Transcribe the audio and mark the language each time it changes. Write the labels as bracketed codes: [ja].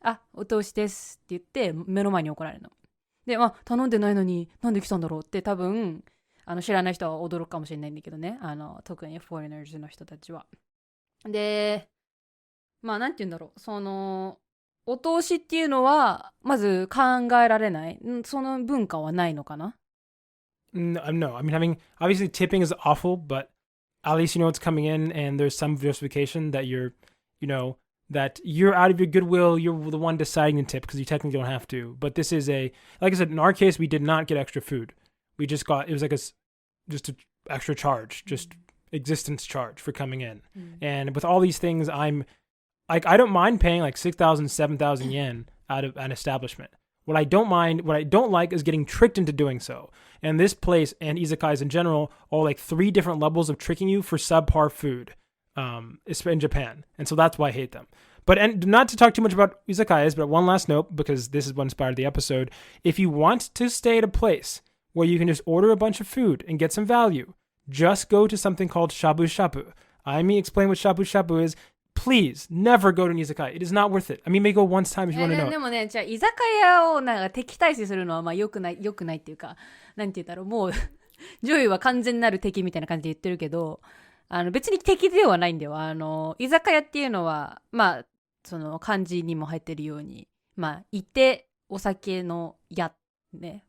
[ja] あ、お通しですって言って目の前に怒られるの。で、頼んでないのになんで来たんだろうって多分知らない人は驚くかもしれないんだけどね。特にフォーリナーズの人たちは。で、なんて言うんだろう。そのお通しっていうのはまず考えられない。その文化はないのかな？ [en] No, I mean, obviously tipping is awful, but at least you know it's coming in and there's some justification that that you're out of your goodwill, you're the one deciding to tip because you technically don't have to. But this is like I said, in our case, we did not get extra food. We just it was like just an extra charge, just existence charge for coming in. And with all these things, I'm like, I don't mind paying like 6,000, 7,000 yen out of an establishment. What I don't like is getting tricked into doing so. And this place and izakayas in general are like 3 different levels of tricking you for subpar food. In Japan, and so that's why I hate them. And not to talk too much about izakayas, but one last note, because this is what inspired the episode. If you want to stay at a place where you can just order a bunch of food and get some value, just go to something called shabu shabu. I mean, explain what shabu shabu is. Please never go to an izakaya. It is not worth it. I mean, maybe go one time if you want to know. [ja] でもね、じゃあ居酒屋をなんか敵対視するのは良くないっていうか、なんて言うんだろう、もうジョイは完全なる敵みたいな感じで言ってるけど。別に敵ではないんだよ。居酒屋っていうのは、その漢字にも入ってるように、いてお酒の屋ね。